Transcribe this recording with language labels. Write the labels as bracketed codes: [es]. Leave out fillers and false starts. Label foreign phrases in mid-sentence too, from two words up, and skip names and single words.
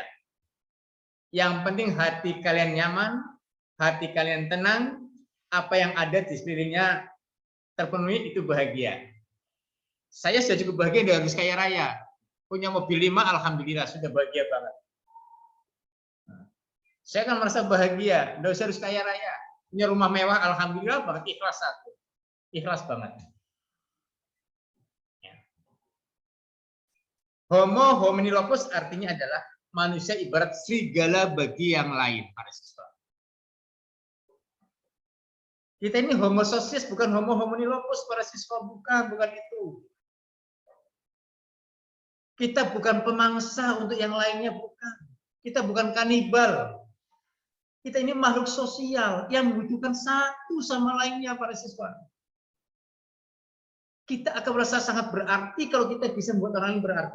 [id] Yang penting hati kalian nyaman, hati kalian tenang, apa yang ada di sekelilingnya terpenuhi, itu bahagia. Saya sudah cukup bahagia, nggak harus kaya raya. Punya mobil 5, alhamdulillah sudah bahagia banget. Saya akan merasa bahagia, nggak usah harus kaya raya. Punya rumah mewah, alhamdulillah banget, ikhlas satu. Ikhlas banget. [la] Homo homini locus [id] artinya adalah manusia ibarat serigala bagi yang lain, para siswa. Kita ini [la] homo socius, [id] bukan [la] homo homini locus, [id] para siswa, bukan itu. Kita bukan pemangsa untuk yang lainnya, bukan. Kita bukan kanibal. Kita ini makhluk sosial yang membutuhkan satu sama lainnya, para siswa. Kita akan merasa sangat berarti kalau kita bisa membuat orang lain berarti.